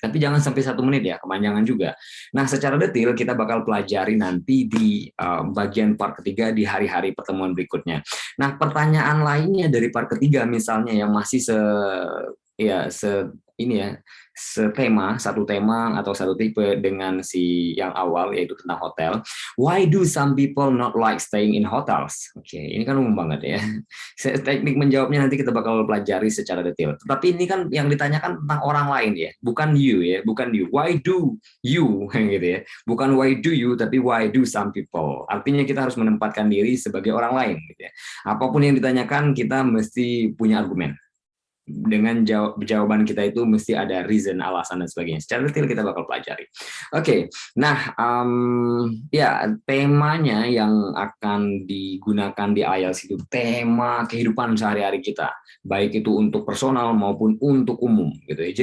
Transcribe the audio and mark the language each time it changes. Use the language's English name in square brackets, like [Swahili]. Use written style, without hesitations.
[Indonesian] Tapi jangan sampai 1 menit ya, kepanjangan juga. Nah, secara detail kita bakal pelajari nanti di bagian part ketiga di hari-hari pertemuan berikutnya. Nah, pertanyaan lainnya dari part ketiga misalnya yang masih satu tema atau satu tipe dengan si yang awal yaitu tentang hotel. [English] Why do some people not like staying in hotels? [Indonesian] Oke, ini kan umum banget ya. Teknik menjawabnya nanti kita bakal pelajari secara detail. Tetapi ini kan yang ditanyakan tentang orang lain ya, bukan you ya, bukan you. [English] Why do you gitu ya. Bukan why do you tapi why do some people. [Indonesian] Artinya kita harus menempatkan diri sebagai orang lain gitu ya. Apapun yang ditanyakan kita mesti punya argumen. Dengan jawaban kita itu mesti ada reason, alasan dan sebagainya. Secara detail kita bakal pelajari. Oke, nah ya temanya yang akan digunakan di IELTS itu tema kehidupan sehari-hari kita, baik itu untuk personal maupun untuk umum gitu ya.